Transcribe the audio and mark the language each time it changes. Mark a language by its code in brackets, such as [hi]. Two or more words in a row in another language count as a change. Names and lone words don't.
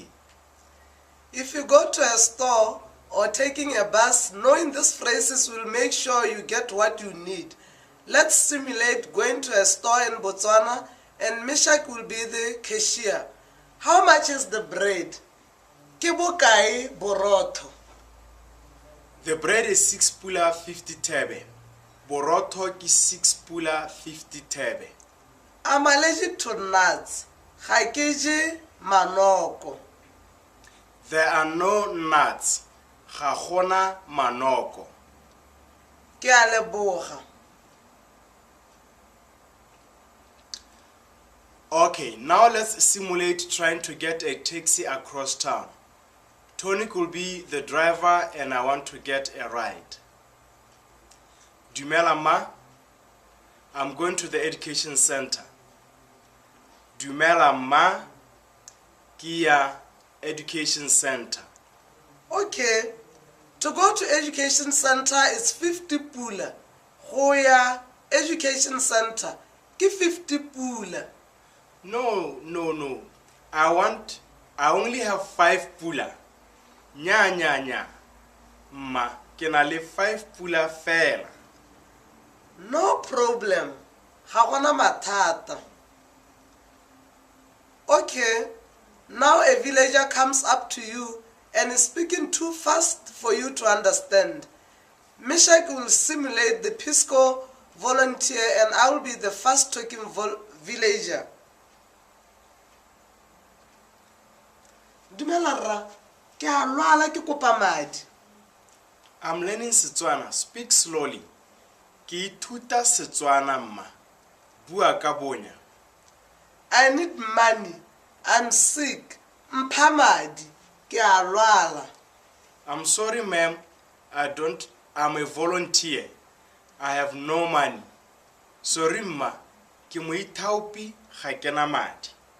[en] If you go to a store or taking a bus, knowing these phrases will make sure you get what you need. Let's simulate going to a store in Botswana and Mishak will be the cashier. How much is the bread? [tn] Ke bokae borotho? [en] The bread is 6 pula 50 thebe. [tn] Borotho ke 6 pula 50 thebe. [en] I'm allergic to nuts. [tn] Ga ke je manoko. [en] There are no nuts. [tn] Ga gona manoko. Ke a leboga. [en] Okay, now let's simulate trying to get a taxi across town. Tony could be the driver and I want to get a ride. [tn] Dumela ma, [en] I'm going to the education center. [tn] Dumela ma, kia [en] education center. Okay, to go to education center is 50 pula. [tn] Go ya [en] education center [tn] ke 50 pula. [en] No. I only have 5 pula. [tn] Nya. Ma, ke na le 5 pula fela. [en] No problem. [tn] Ga gona mathata. [en] Okay, now a villager comes up to you and is speaking too fast for you to understand. Mishak will simulate the Peace Corps volunteer and I will be the fast talking villager. [tn] Dumela rra, ke a lwala ke kopa madi. [en] I'm learning Setswana. Speak slowly. [tn] Ke ithuta Setswana mma. Bua ka bonya. [en] I need money. I'm sick. [tn] Mpha madi. Ke a lwala. [en] I'm sorry ma'am. I'm a volunteer. I have no money. Sorry mma. [tn] Ke moithaopi ga ke na madi.